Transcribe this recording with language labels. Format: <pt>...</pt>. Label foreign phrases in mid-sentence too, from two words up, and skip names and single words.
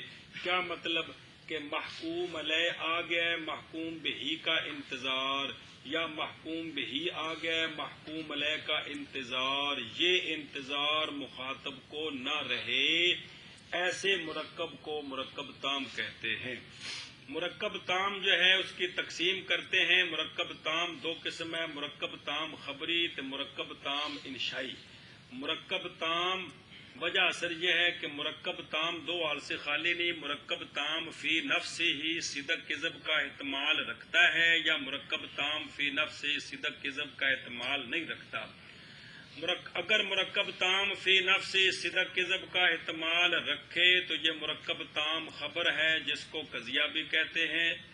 <ur>کیا مطلب کہ محکوم علیہ آ گیا، محکوم بہی کا انتظار، یا محکوم بہی آ گیا، محکوم علیہ کا انتظار. یہ انتظار مخاطب کو نہ رہے، ایسے مرکب کو مرکب تام کہتے ہیں. مرکب تام جو ہے اس کی تقسیم کرتے ہیں. مرکب تام دو قسم ہے، مرکب تام خبری تے مرکب تام انشائی. مرکب تام وجہ اثر یہ ہے کہ مرکب تام دو حال سے خالی نہیں. مرکب تام فی نفس ہی صدق کذب کا احتمال رکھتا ہے، یا مرکب تام فی نفس ہی صدق کذب کا احتمال نہیں رکھتا. اگر مرکب تام فی نفس ہی صدق کذب کا احتمال رکھے تو یہ مرکب تام خبر ہے جس کو قضیہ بھی کہتے ہیں.</ur>